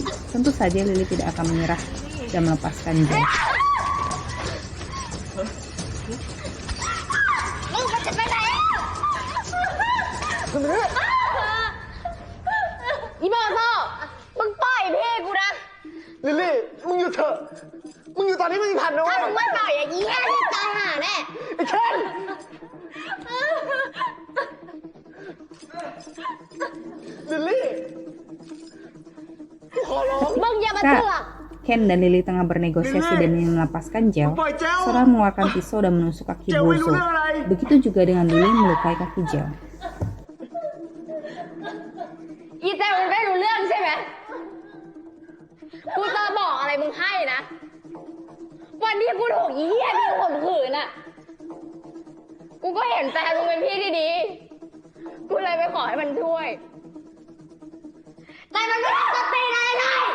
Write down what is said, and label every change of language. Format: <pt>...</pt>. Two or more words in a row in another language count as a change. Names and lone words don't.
<id>Tentu saja Lily tidak akan menyerah dan melepaskan Jel.</id> <th>Lily มึงหยุดเถอะ มึงอยู่ตอนนี้มึงทันนะเว้ย ถ้ามึงไม่ปล่อยอย่างนี้แย่ที่ตายห่าแน่ ไอ้เคนลิลลี่ขอร้อง มึงอย่ามาเสือก</th> <id>Ken dan Lily tengah bernegosiasi dan ingin melepaskan Jel. Sonar mengeluarkan pisau dan menusuk kaki Bozo. Begitu juga dengan Lily melukai kaki Jel.</id> <th>อีเจลมันไม่รู้เรื่องใช่ไหมกูจะบอกอะไรมึงให้นะ วันที่กูถูกอีเหี้ยนี่ข่มขืนอ่ะ กูก็เห็นใจมึงเป็นพี่ที่ดี กูเลยไปขอให้มันช่วย แต่มันไม่ได้สติอะไรเลย</th>